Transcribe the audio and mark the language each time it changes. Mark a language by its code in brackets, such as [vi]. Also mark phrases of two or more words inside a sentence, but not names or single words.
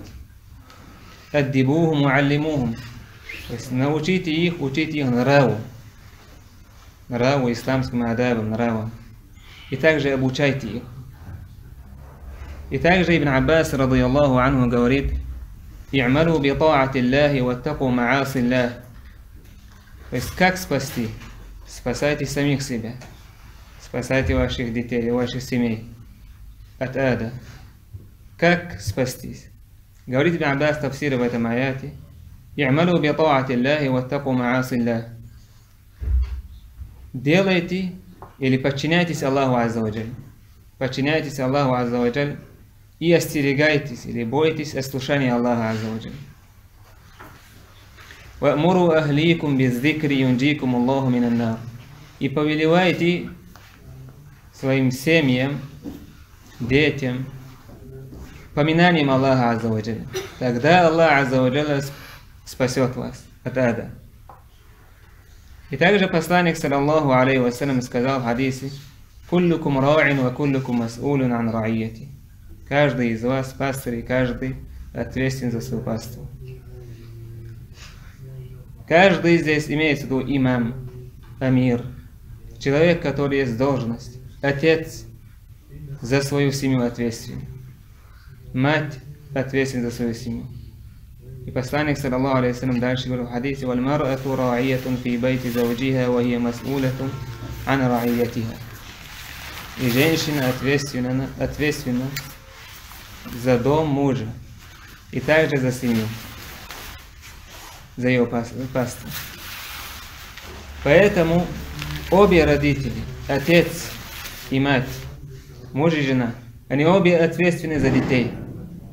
[ar] أدبوهم وعلموهم. [ru] То есть научите их, учите их нраву, исламским адабам, нравам. И также обучайте их. И также Ибн Аббас, [ar] رضي الله عنه, говорит: «اعملوا بطاعة الله واتقوا معاصي الله». [ru] То есть как спасти? Спасайте самих себя, спасайте ваших детей, ваших семей от ада. Как спастись? Говорит Ибн Аббас в тафсире в этом аяте: [ar] «اعملوا بطاعة الله واتقوا معاصي الله». [ru] Делайте или подчиняйтесь [ar] الله عز وجل. [ru] Подчиняйтесь [ar] الله عز وجل [ru] и остерегайтесь или бойтесь ослушания [ar] الله عز وجل. «وأمروا أهليكم بالذكر ينجيكم الله من النار». [ru] И повелевайте своим семьям, детям поминанием [ar] الله عز وجل. [ru] Тогда [ar] الله عز وجل [ru] спасет вас от ада. И также посланник, [ar] صلى الله عليه وسلم, [ru] сказал в хадисе: [ar] «كلكم راع وكلكم مسؤول عن رعيته». [ru] Каждый из вас пастырь, и каждый ответственен за свое паство. Каждый здесь имеется в виду имам, амир, человек, который есть должность, отец за свою семью ответственен, мать ответственна за свою семью. И посланник, [ar] صلى الله عليه وسلم, [ru] дальше говорит в хадисе: [ar] «والمرأة راعية في بيت زوجها وهي مسؤولة عن رعيتها». [ru] И женщина ответственна за дом мужа и также за семью, за ее паству. Поэтому обе родители, отец и мать, муж и жена, они обе ответственны за детей.